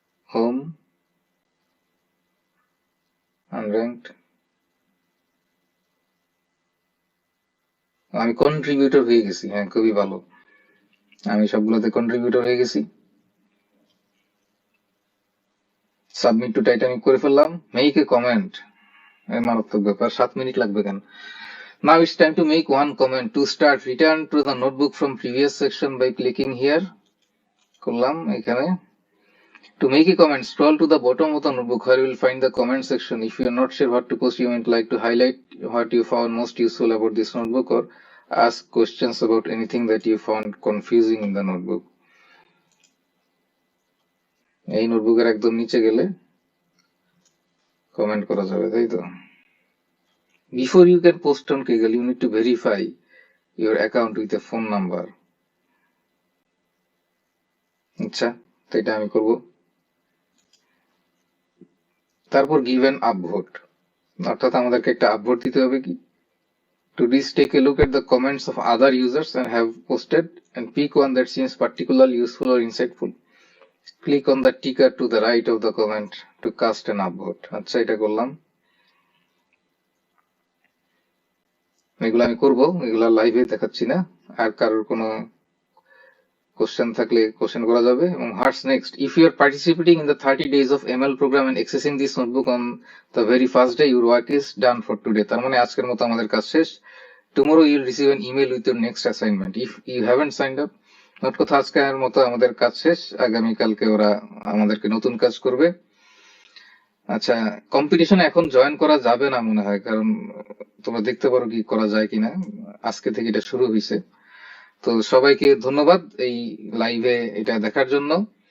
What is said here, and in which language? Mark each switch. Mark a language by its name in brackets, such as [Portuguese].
[Bangla] Home, আনর্যাঙ্কড, আমি contributor হয়ে গেছি, হ্যাঁ খুবই ভালো, আমি সবগুলোতে কন্ট্রিবিউটর হয়ে গেছি। সাবমিট টু টাইটেল আমি করে ফেললাম। [English] make a comment, [Bangla] মারাত্মক ব্যাপার, 7 মিনিট লাগবে কেন? [English] Now it's time to make one comment. To start, return to the notebook from previous section by clicking here. [Bangla] করলাম এখানে। [English] To make a comment, scroll to the bottom of the notebook where you will find the comment section. If you are not sure what to post, you might like to highlight what you found most useful about this notebook or ask questions about anything that you found confusing in the notebook. [Bangla] এই নোটবুকের একদম নিচে গেলে comment করা যাবে, তাই তো? [English] Before you can post on Kaggle, you need to verify your account with a phone number. [Bangla] আচ্ছা, তো এটা আমি করব। তারপর [English] give an upvote, [Bangla] অর্থাৎ আমাদেরকে একটা আপভোট দিতে হবে। কি? [English] To this, take a look at the comments of other users and have posted and pick one that seems particularly useful or insightful. Click on the ticker to the right of the comment to cast an upvote. [Bangla] আচ্ছা, এটা করলাম। এগুলো আমি করব, এগুলা লাইভে দেখাচ্ছি না। আর কারোর কোনো কোশ্চেন থাকলে কোশ্চেন করা যাবে। [English] এবং what's next? If you are participating in the 30 days of ML program and accessing this notebook on the very first day, your work is done for today. [Bangla] তার মানে আজকের মতো আমাদের কাজ শেষ। [English] Tomorrow you'll receive an email with your next assignment. If you haven't signed up, [Bangla] মোট কথা আজকের মতো আমাদের কাজ শেষ। আগামীকালকে ওরা আমাদেরকে নতুন কাজ করবে। আচ্ছা, কম্পিটিশনে এখন জয়েন করা যাবে না মনে হয়, কারণ তোমরা দেখতে পারো কি করা যায় কিনা। আজকে থেকে এটা শুরু হয়েছে। তো সবাইকে ধন্যবাদ এই লাইভে এটা দেখার জন্য।